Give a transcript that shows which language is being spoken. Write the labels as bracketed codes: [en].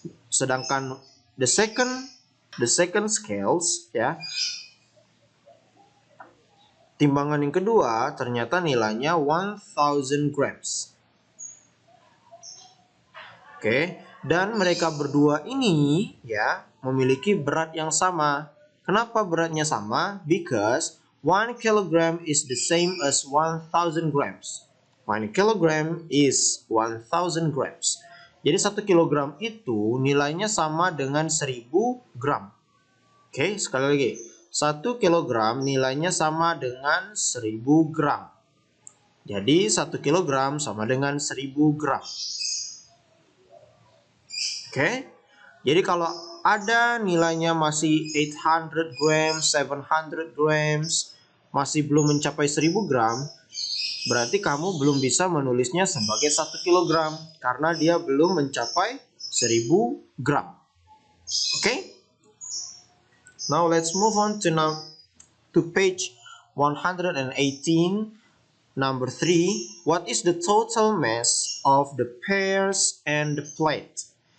[id] Sedangkan [en] the second scales [id] ya, timbangan yang kedua ternyata nilainya 1000 grams. Oke, dan mereka berdua ini ya memiliki berat yang sama. Kenapa beratnya sama? [en] Because 1 kilogram is the same as 1000 grams. 1 kilogram is 1000 grams. [id] Jadi 1 kilogram itu nilainya sama dengan 1000 gram. Oke, sekali lagi. 1 kilogram nilainya sama dengan 1000 gram. Jadi 1 kilogram sama dengan 1000 gram. Oke. Jadi kalau ada nilainya masih 800 grams, 700 grams, masih belum mencapai 1000 gram, berarti kamu belum bisa menulisnya sebagai 1 kilogram karena dia belum mencapai 1000 gram. Oke? [en] Now let's move on to page 118, number 3. What is the total mass of the pears and the plate?